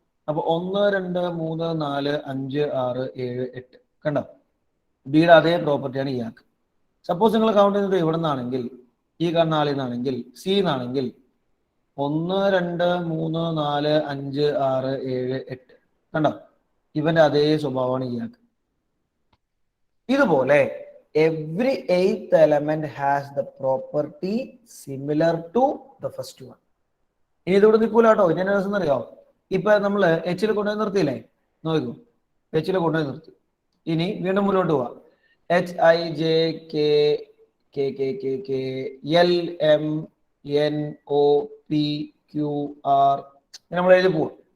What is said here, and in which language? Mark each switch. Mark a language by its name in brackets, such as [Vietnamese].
[Malayalam] അപ്പൊ 1 2 3 4 5 6 7 8 കണ്ടോ? ബിയുടെ അതേ പ്രോപ്പർട്ടിയാണ് ഇയാൾക്ക്. സപ്പോസ് നിങ്ങൾ കൗണ്ട് ചെയ്യുന്നത് ഇവിടെ നിന്നാണെങ്കിൽ, ഈ കാണുന്ന ആളിൽ നിന്നാണെങ്കിൽ, സി എന്നാണെങ്കിൽ 1 2 3 4 5 6 7 8 കണ്ടോ? ഇവന്റെ അതേ സ്വഭാവമാണ് ഇയാൾക്ക്. [English] ഇതുപോലെ every 8th element has the property similar to the first one. [Malayalam] ഇനി ഇതിവിടെ നിൽക്കൂല കേട്ടോ. ഇനി എന്നാ രസം അറിയോ? ഇപ്പൊ നമ്മള് എച്ചിൽ കൊണ്ടുപോയി നിർത്തിയില്ലേ? നോക്കൂ, എച്ചിൽ കൊണ്ടുപോയി നിർത്തി. ഇനി വീണ്ടും മുന്നോട്ട് പോവാം. H I J K K K K K L M N O P Q R നമ്മൾ എഴുതി പോവാം.